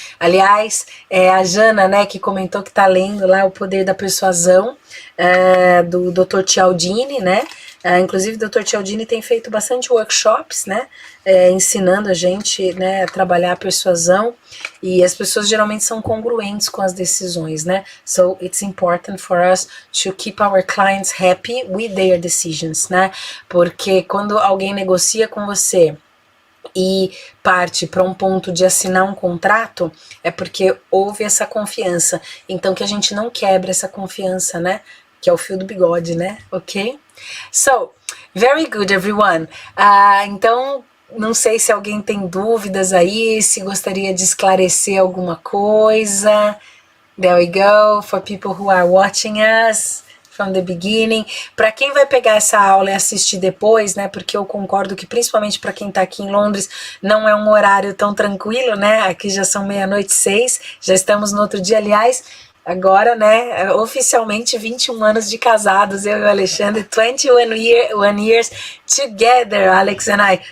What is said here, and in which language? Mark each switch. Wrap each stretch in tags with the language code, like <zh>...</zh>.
<pt>Aliás, a Jana, né, que comentou que tá lendo lá O Poder da Persuasão, do Dr. Cialdini, né? Inclusive, o Dr. Cialdini tem feito bastante workshops, né? Ensinando a gente, né, a trabalhar a persuasão, e as pessoas geralmente são congruentes com as decisões, né?</pt> <en>So, it's important for us to keep our clients happy with their decisions, né?</en> <pt>Porque quando alguém negocia com você e parte para um ponto de assinar um contrato, é porque houve essa confiança. Então, que a gente não quebre essa confiança, né? Que é o fio do bigode, né? Ok?</pt> <en>So, very good, everyone.</en> <pt>Então, não sei se alguém tem dúvidas aí, se gostaria de esclarecer alguma coisa.</pt> <en>There we go, for people who are watching us from the beginning.</en> <pt>Para quem vai pegar essa aula e assistir depois, né, porque eu concordo que principalmente para quem está aqui em Londres, não é um horário tão tranquilo, né, aqui já são 00:06, já estamos no outro dia, aliás, agora, né, oficialmente 21 anos de casados, eu e o Alexandre,</pt> <en>21 years together, Alex and I.</en>